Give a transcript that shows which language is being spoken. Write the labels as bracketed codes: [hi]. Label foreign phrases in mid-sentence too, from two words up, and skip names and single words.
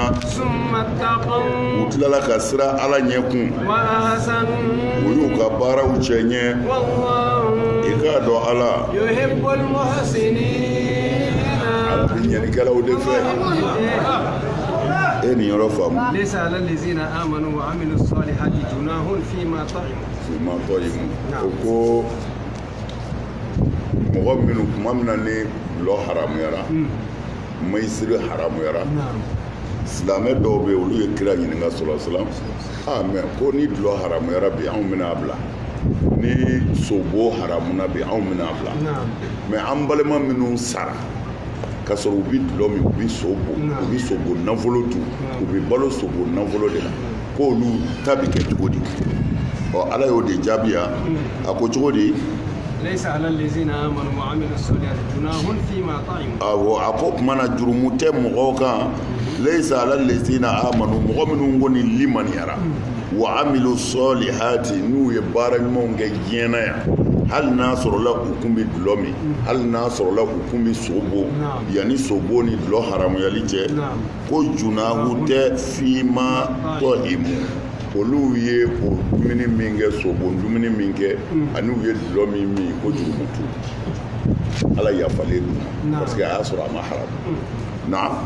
[ar] ثم اتقوا [bm] u tilala ka sira ala ɲɛ kun [ar] وأحسنوا [bm] u y'u ka baaraw cɛ ɲɛ [ar] والله [bm] i k'a dɔn ala [ar] يحب المحسنين [bm] ala bɛ ɲɛnikɛlaw de fɛ e nin yɔrɔ faamu [ar] ليس على الذين آمنوا وعملوا الصالحات جناح فيما طعموا فيما طعموا [bm] o ko mɔgɔ minnu tuma min na ni gulɔ haramuyara mayisiri haramuyara silamɛ dɔw bɛ yen olu ye kira ɲininka sɔlɔ mɛ ko ni gulɔ haramuyara bi anw bɛna bila ni sobo haramuna bi anw bɛna bila mɛ an balima minnu sara ka sɔrɔ u bɛ gulɔ min u bɛ sobo nafolo dun u bɛ balo sobo nafolo de la ko olu ta bɛ kɛ cogo di ala y'o de jaabiya a ko cogo di [ar] ليس على الذين آمنوا وعملوا الصالحات جناح فيما طعموا [bm] awɔ a ko tuma na jurumu tɛ mɔgɔw kan [ar] ليس على الذين آمنوا [bm] mɔgɔ minnu ko ni limaniyara [ar] وعملوا الصالحات [bm] n'u ye baara ɲumanw kɛ diɲɛ na yan hali n'a sɔrɔla u kun bɛ dulɔ min hali n'a sɔrɔla u kun bɛ sobo yanni sobo ni dulɔ haramuyali cɛ ko junahu tɛ [ar] فيما طعموا [bm] olu ye o dumuni min kɛ sobo dumuni min kɛ ani u ye dulɔ min ko jurumu tu ala yafalen d'u ma [fr] parce que [bm] a y'a sɔrɔ a ma haramu na